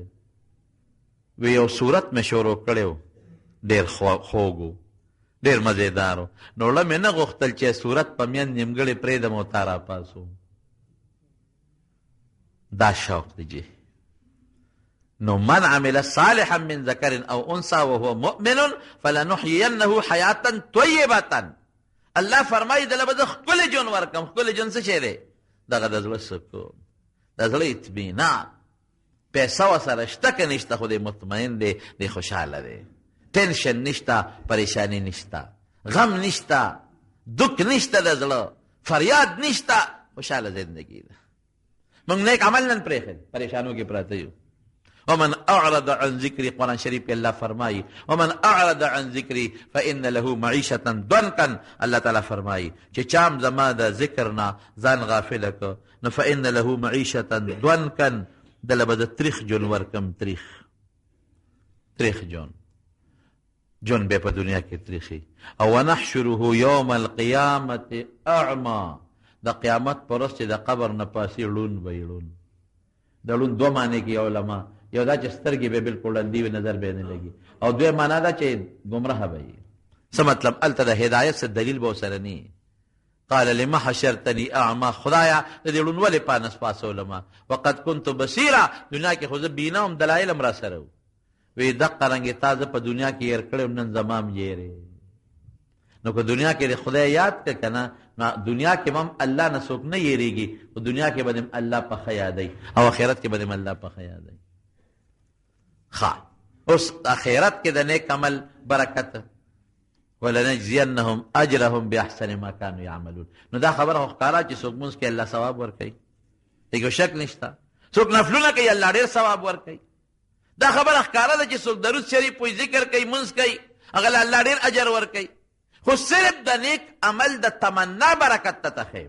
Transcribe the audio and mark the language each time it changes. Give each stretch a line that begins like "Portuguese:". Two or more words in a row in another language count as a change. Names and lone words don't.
Pashto: وی یو صورت مې شروع کړی و، ډېر خوږ و، ډېر مزېدار و، نو له مې نه غوښتل چې صورت په میند نیمګړې پرېږدم او تا راپاسوم. دا شوق دی جی.
Arabic: نو من عمل صالحا من ذکر او انثى وهو مؤمن فلنحيينه حیاة طیبة.
Pashto: الله فرمایي دله به زه ښکلی ژوند ورکړم. ښکلی ژوند څه شی دی؟ دغه د زړه سکون، د زړه اطمینان. پیسه ورسره شته که نشته، خو دی مطمئن دی، دی خوشحاله دی، ټینشن نشته، پریشانی نشته، غم نشته، دک نشته، د زړه فریاد نشته، خوشحاله زندگی ده. موږ نیک عمل نن پرېښی، پریشانو کې پراته یو.
Arabic: ومن اعرض عن ذکری،
Pashto: قرآن شریف کې الله فرمایي
Arabic: ومن اعرض عن ذکری فان له معیشة ضنکا.
Pashto: الله تعالی فرمایي چې چام زما د ذکر نه ځان غافل کړ نو
Arabic: فان له معیشة ضنکا،
Pashto: دله به د تریخ ژوند ورکم. تریخ ژوند به په دنیا کې تریخي. او
Arabic: ونحشره یوم القیامة اعما،
Pashto: د قیامت پر ورځ چې د قبر نه پاسي ړوند به یې ړوند. د ړوند 2 معنی کې علما، یو دا چې سترګې به بلکل ړندې وي، نظر به نه لګي، او 2 معنا دا چې ګمراه به وي. څه مطلب؟ هلته د هدایت څه دلیل به ورسره نه وي،
Arabic: قال لما حشرتنی اعما،
Pashto: خدایا د دې ړوند ولې پانس پاسولما،
Arabic: وقد كنت بصیرا،
Pashto: دنیا کې خو زه بینا هم دلایل هم را سره وی دقه رنګې تا زه په دنیا کې هېر کړی نن زمام یېرې. نو که دنیا کې د خدای یاد که که نه، دنیا کې به هم الله نه څوک نه یېرېږي، خو دنیا کې به دې الله پخه یادوي او آخرت کې به دې الله پخه یادوي. ښه اوس آخرت کې د نیک عمل برکت،
Arabic: ولنجزینهم اجرهم باحسن ما كانوا يعملون.
Pashto: نو دا خبره خو ښکاره چې څوک مونځ کوي الله ثواب ورکوي، دې شک نشته. څوک نفلونه کوي الله ډېر ثواب ورکوي. دا خبره ښکاره ده چې څوک درود شریف وایي، ذکر کوي، مونځ کوي، هغه له الله ډېر اجر ورکوي. خو صرف د نیک عمل د تمنا برکت ته تخیم.